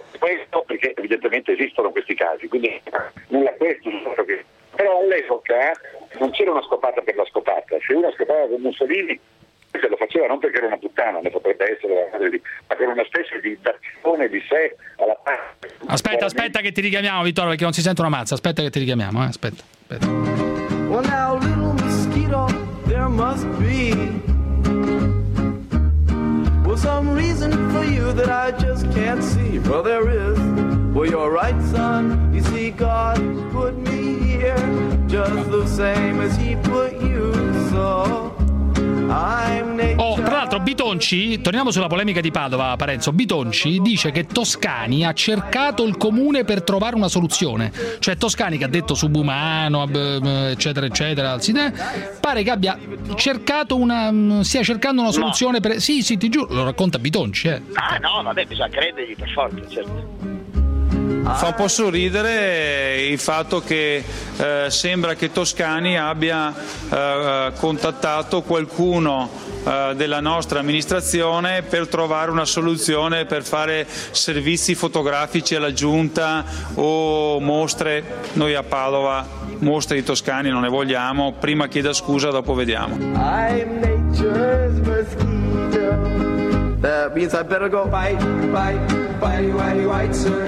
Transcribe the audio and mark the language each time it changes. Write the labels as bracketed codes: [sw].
[it] Questo perché evidentemente esistono questi casi, quindi nulla questo, però all'epoca non c'era una scopata per la scopata. Se una scopata con Mussolini, se lo faceva non perché era una puttana, ne potrebbe essere la madre di, ma per una specie di dazione di sé alla parte. Aspetta, aspetta che ti richiamiamo, Vittorio, perché non si sente una mazza. Aspetta che ti richiamiamo, aspetta, aspetta. [en] Well now, little mosquito, there must be some reason for you that I just can't see. Well, there is. Well, you're right, son. You see, God put me here just the same as he put you. So I'm naked. [it] Oh, tra l'altro Bitonci, torniamo sulla polemica di Padova, Parenzo. Bitonci dice che Toscani ha cercato il comune per trovare una soluzione. Cioè Toscani, che ha detto subumano, eccetera eccetera, pare che abbia cercato una, stia cercando una soluzione, no, per... Sì, sì, ti giuro, lo racconta Bitonci, Ah, no, vabbè, bisogna credergli per forza, certo. Fa un po' sorridere il fatto che sembra che Toscani abbia contattato qualcuno della nostra amministrazione per trovare una soluzione per fare servizi fotografici alla giunta o mostre. Noi a Padova mostre di Toscani non ne vogliamo, prima chieda scusa, dopo vediamo. [en] I'm nature's mosquito. That means I better go bite, bite, bitey, whitey, white, sir.